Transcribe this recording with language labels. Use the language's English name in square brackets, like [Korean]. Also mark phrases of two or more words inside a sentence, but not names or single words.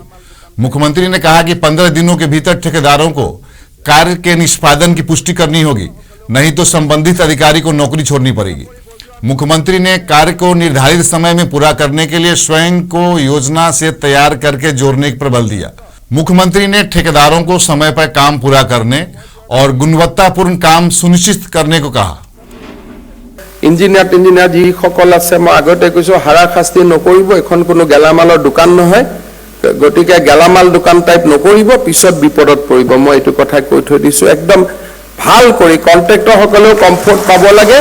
[Hindi] मुख्यमंत्री ने कहा कि 15 दिनों के भीतर ठेकेदारों को कार्य के निष्पादन की पुष्टि करनी होगी, नहीं तो संबंधित अधिकारी को नौकरी छोड़नी पड़ेगी। मुख्यमंत्री ने कार्य को निर्धारित समय में पूरा करने के लिए स्वयं को योजना से तैयार करके जोड़ने पर बल दिया। मुख्यमंत्री ने ठेकेदारों को समय पर काम पूरा करने और गुणवत्तापूर्ण काम सुनिश्चित करने को कहा। [Assamese] ইঞ্জিনিয়াৰ যিসকল আছে মই আগতে কৈছো হাৰাশাস্তি নকৰিব, এখন কোনো গেলামালৰ দোকান নহয়, গতিকে গেলামাল দোকান টাইপ নকৰিব, পিছত বিপদত পৰিব। মই এইটো কথা কৈ থৈ দিছো। একদম ভাল কৰি কন্ট্ৰাক্টৰ সকলেও কমফৰ্ট পাব লাগে।